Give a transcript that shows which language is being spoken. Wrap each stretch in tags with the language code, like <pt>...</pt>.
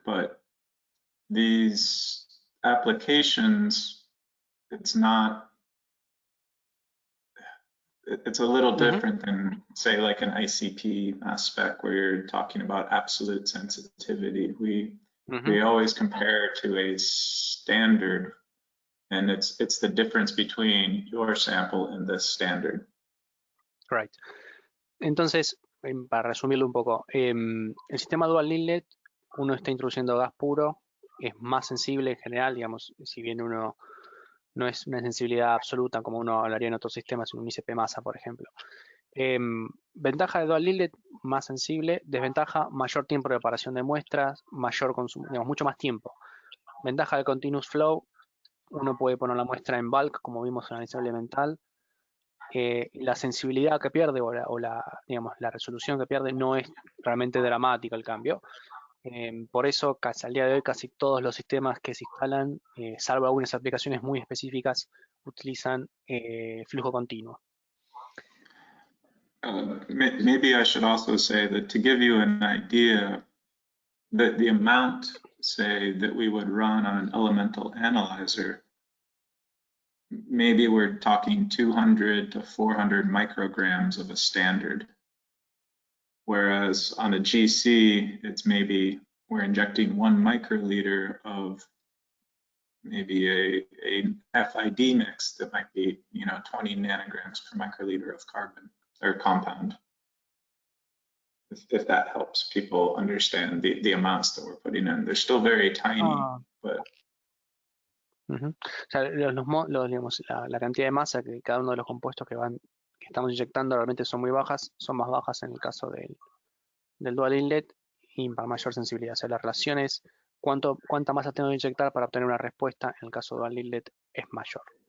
<en>But these applications, it's a little different than, say, like an ICP mass spec where you're talking about absolute sensitivity. We always compare to a standard, and it's the difference between your sample and this standard. Right.</en> <es>Entonces, para resumirlo un poco, el sistema dual inlet, uno está introduciendo gas puro, es más sensible en general, digamos, si bien uno no es una sensibilidad absoluta como uno hablaría en otros sistemas, en un ICP masa, por ejemplo. Ventaja de dual inlet, más sensible. Desventaja, mayor tiempo de preparación de muestras, mayor consumo, digamos, mucho más tiempo. Ventaja del continuous flow, uno puede poner la muestra en bulk, como vimos en el anisor elemental. La sensibilidad que pierde digamos, la resolución que pierde no es realmente dramática el cambio. Por eso, al día de hoy, casi todos los sistemas que se instalan, salvo algunas aplicaciones muy específicas, utilizan flujo continuo.</es> <en>Maybe I should also say that to give you an idea, that the amount, say, that we would run on an elemental analyzer, maybe we're talking 200 to 400 micrograms of a standard. Whereas on a GC, it's maybe we're injecting 1 microliter of maybe a FID mix that might be 20 nanograms per microliter of carbon or compound. If that helps people understand the amounts that we're putting in. They're still very tiny, but...</en> <es>O sea, digamos, la cantidad de masa que cada uno de los compuestos que estamos inyectando realmente son muy bajas, son más bajas en el caso del dual inlet y para mayor sensibilidad. O sea, la relación es cuánta masa tengo que inyectar para obtener una respuesta, en el caso dual inlet es mayor.</es>